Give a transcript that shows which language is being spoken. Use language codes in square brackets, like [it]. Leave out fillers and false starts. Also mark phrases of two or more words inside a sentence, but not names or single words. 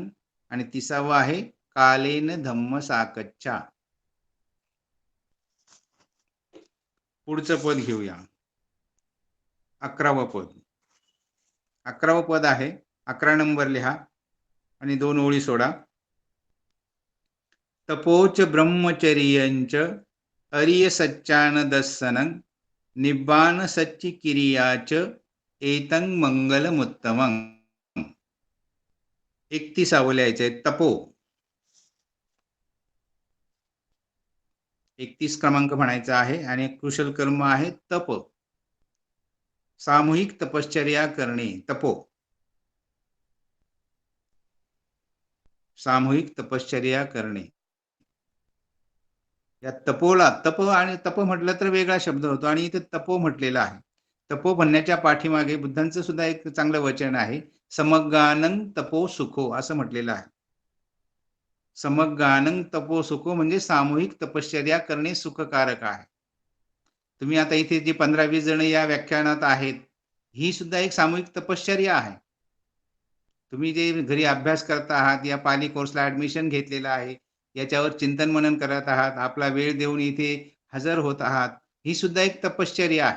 [mr] आणि 30वा आहे [pi] कालेन धम्म साकच्छा. [mr] पुढचं पद घेऊया. 11वं पद. 11वं पद आहे 11 नंबर लिहा आणि 2 ओळी सोडा. [pi] तपोच ब्रह्मचर्यंच अरिय सच्चान दर्शनं निब्बान सच्ची किरियाच एतं मंगलमुत्तमं. [mr] 31वं लिहायचंय तपो. 31 क्रमांक म्हणायचा आहे. आणि कुशल कर्म आहे तप. सामूहिक तपश्चर्या करणे. तपो, सामूहिक तपश्चर्या करणे. या तपोला तप आणि तप म्हटलं तर वेगळा शब्द होतो आणि इथे तपो म्हटलेला आहे. तपो म्हणण्याच्या पाठीमागे बुद्धांचं सुद्धा एक चांगलं वचन आहे. [pi] समग्गानं तपो सुखो [mr] असं म्हटलेलं आहे. [pi] समग्गानं तपो सुखो [mr] म्हणजे सामूहिक तपश्चर्या करणे सुखकारक आहे. तुम्ही आता इथे जे 15-20 जण या व्याख्यानात आहेत, ही सुद्धा एक सामूहिक तपश्चर्या आहे. तुम्ही जे घरी अभ्यास करत आहात, या पाली कोर्सला ऍडमिशन घेतलेलं आहे, याच्यावर चिंतन मनन करत आहात, आपला वेळ देऊन इथे हजर होत आहात, ही सुद्धा एक तपश्चर्या आहे.